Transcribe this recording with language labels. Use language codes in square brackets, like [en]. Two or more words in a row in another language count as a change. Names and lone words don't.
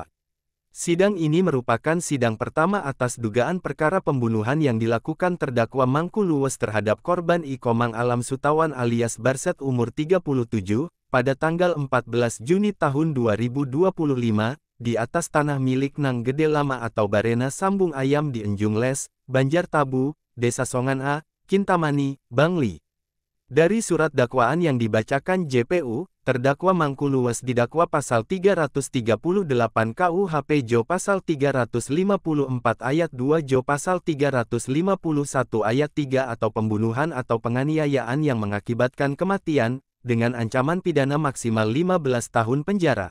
[id] Sidang ini merupakan sidang pertama atas dugaan perkara pembunuhan yang dilakukan terdakwa Mangku Luwes terhadap korban Ikomang Alam Sutawan alias Barset umur 37, pada tanggal 14 Juni tahun 2025, di atas tanah milik Nang Gede Lama atau Barena Sambung Ayam di Enjung Les, Banjar Tabu, Desa Songan A, Kintamani, Bangli. Dari surat dakwaan yang dibacakan JPU, terdakwa Mangku Luwes didakwa pasal 338 KUHP Jo pasal 354 ayat 2 Jo pasal 351 ayat 3 atau pembunuhan atau penganiayaan yang mengakibatkan kematian, dengan ancaman pidana maksimal 15 tahun penjara.